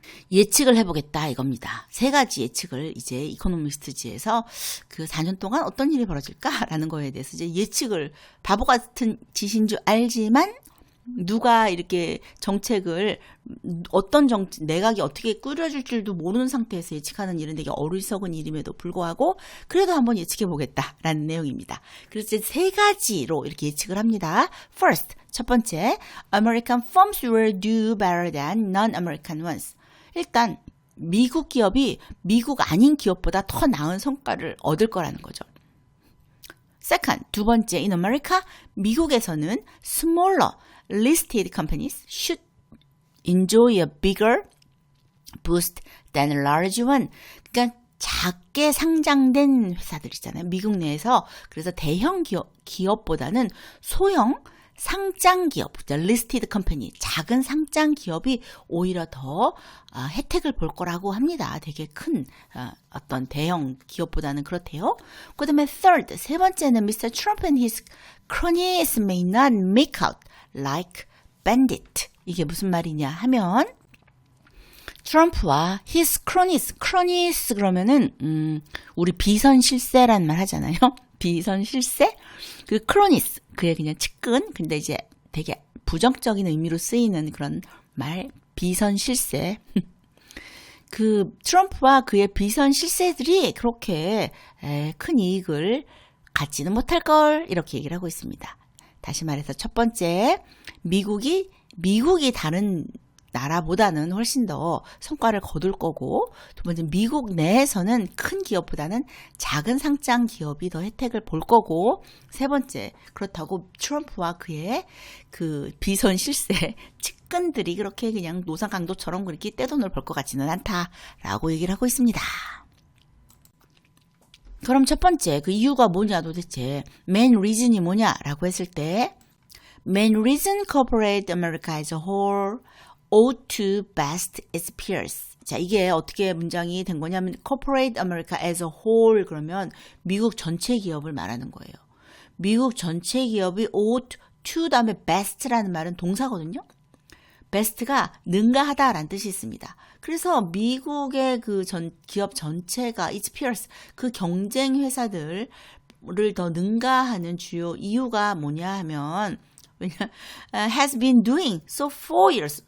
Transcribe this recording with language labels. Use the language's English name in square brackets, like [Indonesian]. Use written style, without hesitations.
[Korean] 예측을 해보겠다 이겁니다. 세 가지 예측을 이제 이코노미스트지에서 그 4년 동안 어떤 일이 벌어질까라는 거에 대해서 이제 예측을 바보 같은 짓인 줄 알지만 누가 이렇게 정책을 어떤 내각이 어떻게 꾸려질 줄도 모르는 상태에서 예측하는 일은 되게 어리석은 일임에도 불구하고 그래도 한번 예측해 보겠다라는 내용입니다. 그래서 이제 세 가지로 이렇게 예측을 합니다. [English] First, [Korean] 첫 번째, [English] American firms will do better than non-American ones. [Korean] 일단 미국 기업이 미국 아닌 기업보다 더 나은 성과를 얻을 거라는 거죠. [English] Second, [Korean] 두 번째, [English] in America, [Korean] 미국에서는 [English] smaller listed companies should enjoy a bigger boost than large one. [Korean] 그러니까 작게 상장된 회사들 있잖아요. 미국 내에서. 그래서 대형 기업보다는 소형 상장 기업, listed company, 작은 상장 기업이 오히려 더 혜택을 볼 거라고 합니다. 되게 큰 어떤 대형 기업보다는 그렇대요. 그 다음에 third, 세 번째는 Mr. [English] Trump and his cronies may not make out like bandit. [Korean] 이게 무슨 말이냐 하면 트럼프와 [English] his cronies [Korean] 그러면은 우리 비선 실세라는 말 하잖아요. 비선 실세? 그 cronies 그게 그냥 측근. 근데 이제 되게 부정적인 의미로 쓰이는 그런 말 비선 실세. 그 트럼프와 그의 비선 실세들이 그렇게 큰 이익을 갖지는 못할 걸 이렇게 얘기를 하고 있습니다. 다시 말해서 첫 번째 미국이 다른 나라보다는 훨씬 더 성과를 거둘 거고, 두 번째 미국 내에서는 큰 기업보다는 작은 상장 기업이 더 혜택을 볼 거고, 세 번째 그렇다고 트럼프와 그의 그 비선 실세 측근들이 그렇게 그냥 노상 강도처럼 그렇게 떼돈을 벌 것 같지는 않다라고 얘기를 하고 있습니다. 그럼 첫 번째 그 이유가 뭐냐 도대체 [English] main reason이 [Korean] 뭐냐라고 했을 때 [English] main reason corporate America as a whole ought to best its peers. [Korean] 자, 이게 어떻게 문장이 된 거냐면 [English] corporate America as a whole [Korean] 그러면 미국 전체 기업을 말하는 거예요. 미국 전체 기업이 [English] ought to [Korean] 다음에 best라는 말은 동사거든요. best가 능가하다라는 뜻이 있습니다. 그래서 미국의 그 기업 전체가 [English] its peers [Korean] 그 경쟁 회사들을 더 능가하는 주요 이유가 뭐냐 하면 [English] has been doing so for years.